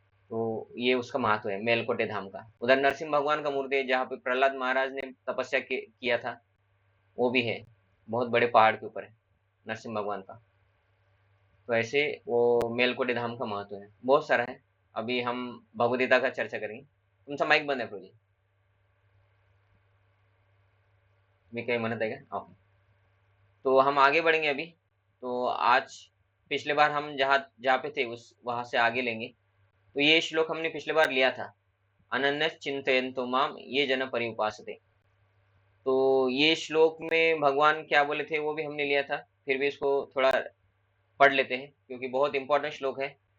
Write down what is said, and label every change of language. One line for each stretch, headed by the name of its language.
Hindi: तो ये उसका महत्व है मेलकोटे धाम का। उधर नरसिंह भगवान का मूर्ति है, जहाँ पे प्रहलाद महाराज ने तपस्या किया था, वो भी है। बहुत बड़े पहाड़ के ऊपर है नरसिंह भगवान का। तो ऐसे वो मेलकोटे धाम का महत्व है, बहुत सारा है। अभी हम भगवदगीता का चर्चा करेंगे।
Marathi: तुमचा माइक बंद आहे प्रोजी, मी काही म्हणत आहे का?
Hindi: ओके, तो हम आगे बढ़ेंगे अभी। तो आज पिछले बार हम जहाँ जहाँ पे थे उस वहां से आगे लेंगे। तो ये श्लोक हमने पिछले बार लिया था,
Sanskrit: अनन्य चिंतयन्तो माम ये जन पर्युपासते।
Hindi: तो ये श्लोक में भगवान क्या बोले थे वो भी हमने लिया था, फिर भी इसको थोड़ा पढ़ लेते हैं क्योंकि बहुत इंपॉर्टेंट श्लोक है।